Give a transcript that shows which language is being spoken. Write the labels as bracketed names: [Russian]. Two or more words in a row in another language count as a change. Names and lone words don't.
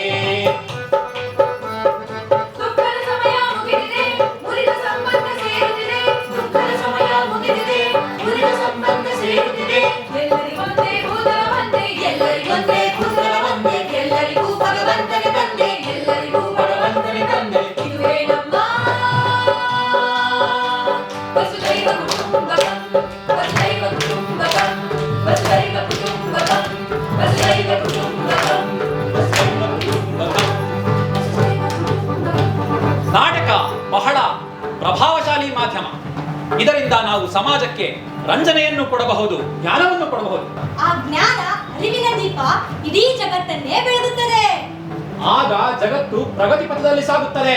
[Kannada] ದುಃಖದ ಸಮಯ ಮುಗಿದಿದೆ, ಮುರಿದ ಸಂಬಂಧ ಸೇರುತ್ತಿದೆ. ದುಃಖದ ಸಮಯ ಮುಗಿದಿದೆ, ಮುರಿದ ಸಂಬಂಧ ಸೇರುತ್ತಿದೆ. ಎಲ್ಲರಿಗೊಂದೇ ಭೂತಲ ಬಂದೆ, ಎಲ್ಲರಿಗೊಂದೇ ಭೂತಲ ಬಂದೆ, ಎಲ್ಲರಿಗೂ ಭಗವಂತನೇ ತಂದೆ, ಎಲ್ಲರಿಗೂ ಭಗವಂತನೇ ತಂದೆ. ಇದುವೇ ನಮ್ಮ [Sanskrit] ವಸುದೈವ ಕುಟುಂಬಕಂ, ವಸುದೈವ ಕುಟುಂಬಕಂ, ವಸುದೈವ ಕುಟುಂಬಕಂ, ವಸುದೈವ ಕುಟುಂಬಕಂ, ವಸುದೈವ ಕುಟುಂಬಕಂ. [Kannada] ನಾಟಕ ಬಹಳ ಪ್ರಭಾವಶಾಲಿ ಮಾಧ್ಯಮ. ಇದರಿಂದ ನಾವು ಸಮಾಜಕ್ಕೆ ರಂಜನೆಯನ್ನು ಕೊಡಬಹುದು, ಜ್ಞಾನವನ್ನು ಕೊಡಬಹುದು. ಆ ಜ್ಞಾನ ಅರಿವಿನ ದೀಪ ಇಡೀ ಜಗತ್ತನ್ನೇ ಬೆಳಗುತ್ತದೆ. ಆಗ ಜಗತ್ತು ಪ್ರಗತಿ ಪಥದಲ್ಲಿ ಸಾಗುತ್ತದೆ.